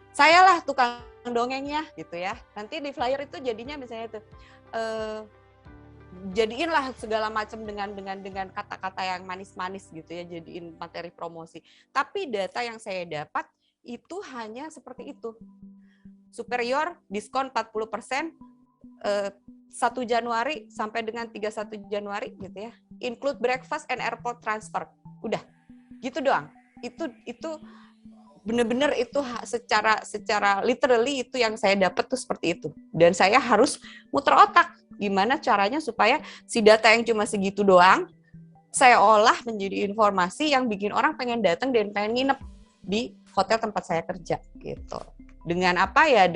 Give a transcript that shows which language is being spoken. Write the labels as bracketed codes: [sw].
[id] Sayalah tukang dongengnya gitu ya. Nanti di flyer itu jadinya misalnya itu jadiinlah segala macam dengan kata-kata yang manis-manis gitu ya, jadiin materi promosi. Tapi data yang saya dapat itu hanya seperti itu. Superior diskon 40%, 1 Januari sampai dengan 31 Januari gitu ya. [en] Include breakfast and airport transfer. [id] Udah. Gitu doang. Itu benar-benar itu secara literally itu yang saya dapat tuh seperti itu. Dan saya harus muter otak gimana caranya supaya si data yang cuma segitu doang saya olah menjadi informasi yang bikin orang pengen datang dan pengen nginep di hotel tempat saya kerja gitu. Dengan apa ya?